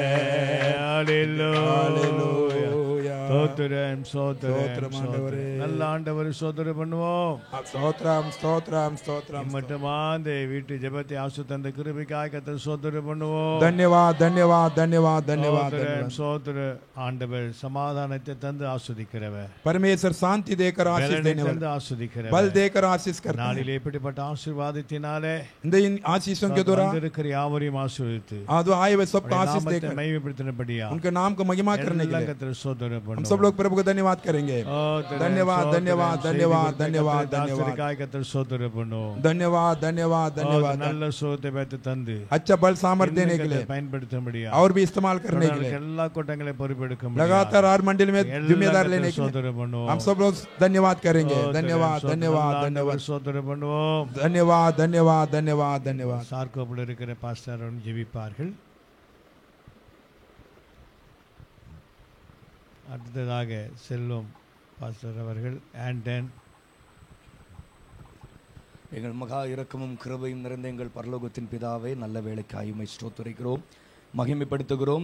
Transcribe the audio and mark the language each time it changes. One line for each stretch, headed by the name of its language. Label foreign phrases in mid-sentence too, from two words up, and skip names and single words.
Tamil: ஹalleluya. ஸ்தோத்திரம் ஸ்தோத்திரம் ஸ்தோத்திரம். நல்ல ஆண்டவர் ஸ்தோத்திரம் பண்ணுவோம். ஸ்தோத்திரம் ஸ்தோத்திரம் ஸ்தோத்திரம். மட்டுமா இந்த வீட்டு ஜெபத்தை ஆசீர்வதித்த தந்த கிருபைக்காக கர்த்தர் ஸ்தோத்திரம் பண்ணுவோம்.
Hindi: धन्यवाद धन्यवाद धन्यवाद धन्यवाद
Tamil: ஸ்தோத்திரம். ஆண்டவர் சமாதானத்தை தந்து ஆசீர்வதிக்கிறவர்,
Hindi: परमेश्वर शांति देकर आशीष देने
Tamil: தந்து
Hindi: वाला,
Tamil: ஆசீர்வதிக்கிறவர்.
Hindi: बल देकर आशीष करता है।
Tamil: நாளிலே இப்படிப்பட்ட ஆசீர்வாதத்தினாலே
Hindi: इन आशीषों के द्वारा
Tamil: வந்திருக்கிற யாவரையும் ஆசீர்வதித்து
Hindi: जो आए हुए सबको आशीष
Tamil: நாமத்தை
Hindi: देकर
Tamil: மகிமைப்படுத்தினபடியா
Hindi: उनके नाम को महिमा करने के लिए
Tamil: கர்த்தர் ஸ்தோத்திரம்
Hindi: हम
Tamil: பண்ணுவோம்.
Hindi: सब लोग प्रभु को धन्यवाद करेंगे। धन्यवाद धन्यवाद धन्यवाद धन्यवाद धन्यवाद
Tamil: கர்த்தர் ஸ்தோத்திரம் பண்ணுவோம்.
Hindi: धन्यवाद धन्यवाद धन्यवाद।
Tamil: நல்ல சுகத்தை பெற்று தந்து
Hindi: अच्छा बल सामर्थ्य देने के लिए
Tamil: பயன்படுத்தும்படியா
Hindi: और भी इस्तेमाल करने के लिए
Tamil: எல்லா கூட்டங்களை பொறுப்பெடுக்க
Hindi: लगातार हर मंडल में जिम्मेदार लेने के लिए
Tamil: ஸ்தோத்திரம் பண்ணுவோம்.
Hindi: हम सब लोग धन्यवाद करेंगे। धन्यवाद धन्यवाद धन्यवाद
Tamil: ஸ்தோத்திரம் பண்ணுவோம்.
Hindi: धन्यवाद धन्यवाद धन्यवाद धन्यवाद।
Tamil: சார்கோப்பில் இருக்கிற பாஸ்டர் ஜெபிப்பார்கள். அடுத்ததாக செல்வம் பாஸ்டர் அவர்கள் ஆண்டன். எங்கள் மகா இரக்கமும் கிருபையும் நிறைந்த எங்கள் பரலோகத்தின் பிதாவே, நல்ல வேளைக்காய் உம்மை ஸ்தோத்திரிக்கிறோம், மகிமைப்படுத்துகிறோம்.